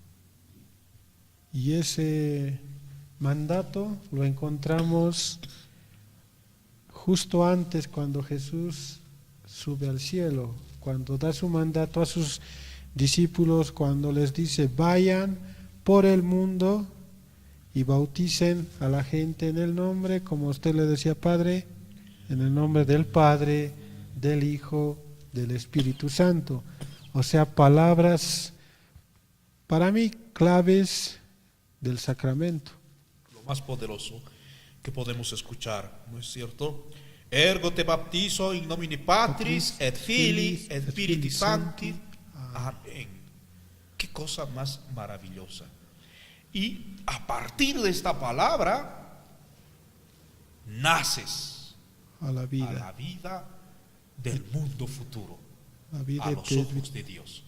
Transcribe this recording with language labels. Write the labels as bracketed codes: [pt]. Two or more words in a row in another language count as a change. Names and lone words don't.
[es] Y ese mandato lo encontramos justo antes, cuando Jesús sube al cielo, cuando da su mandato a sus discípulos, cuando les dice, vayan por el mundo y bauticen a la gente en el nombre, como usted le decía, Padre, en el nombre del Padre, del Hijo, del Espíritu Santo. O sea, palabras, para mí, claves del sacramento. Lo más poderoso que podemos escuchar, ¿no es cierto? [la] Ergo te baptizo in nomine Patris et Filii et Spiritus Sancti. [es] Amén. Qué cosa más maravillosa. Y a partir de esta palabra naces A la vida del mundo futuro, la vida a los ojos de Dios.